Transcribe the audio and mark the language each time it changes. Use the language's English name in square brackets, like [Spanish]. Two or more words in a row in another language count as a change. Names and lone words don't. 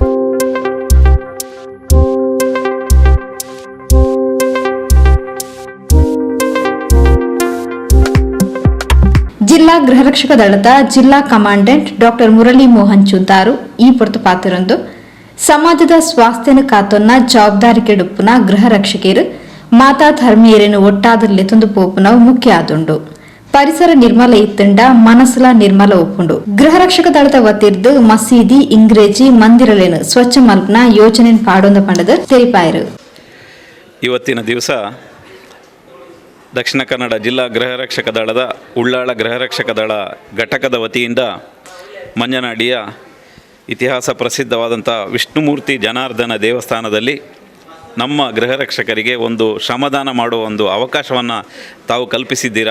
[Tulu] ಜಿಲ್ಲಾ ಗೃಹರಕ್ಷಕ ದಳದ ಜಿಲ್ಲಾ ಕಮಾಂಡೆಂಟ್ ಡಾಕ್ಟರ್ ಮುರಳಿ ಮೋಹನ್ ಚುಂತಾರು ಈ ಪೊರ್ತು ಪಾತ್ರರೊಂದು ಸಮಾಜದ ಸ್ವಾಸ್ಥ್ಯನ ಕಾತೊನ್ನ ಜವಾಬ್ದಾರಿಕೆಡುಪ್ಪುನ ಗೃಹರಕ್ಷಕರು ಮಾತಾ ಧರ್ಮೀಯರನ್ನು ಒಟ್ಟಾದರಲ್ಲಿ ತಂದು ಪೋಪುನವು ಮುಖ್ಯ ಆದುಂಡು. ಪರಿಸರ ನಿರ್ಮಲ ಇತ್ತಂಡ ಮನಸ್ಸುಲ ನಿರ್ಮಲ ಒಪ್ಪುಂಡು. ಗೃಹರಕ್ಷಕ ದಳದ ವತಿರ್ದು ಮಸೀದಿ ಇಂಗ್ರೇಜಿ ಮಂದಿರಲೇನು ಸ್ವಚ್ಛ ಮಲ್ಪನ ಯೋಜನೆ ಪಾಡೊಂದ ಪಂಡದ ತೆರಿಪಾಯರು. [Kannada] ಇವತ್ತಿನ ದಿವಸ ದಕ್ಷಿಣ ಕನ್ನಡ ಜಿಲ್ಲಾ ಗೃಹರಕ್ಷಕ ದಳದ ಉಳ್ಳಾಳ ಗೃಹರಕ್ಷಕ ದಳ ಘಟಕದ ವತಿಯಿಂದ ಮಂಜನಾಡಿಯ ಇತಿಹಾಸ ಪ್ರಸಿದ್ಧವಾದಂಥ ವಿಷ್ಣುಮೂರ್ತಿ ಜನಾರ್ದನ ದೇವಸ್ಥಾನದಲ್ಲಿ ನಮ್ಮ ಗೃಹರಕ್ಷಕರಿಗೆ ಒಂದು ಶ್ರಮದಾನ ಮಾಡುವ ಒಂದು ಅವಕಾಶವನ್ನು ತಾವು ಕಲ್ಪಿಸಿದ್ದೀರಾ.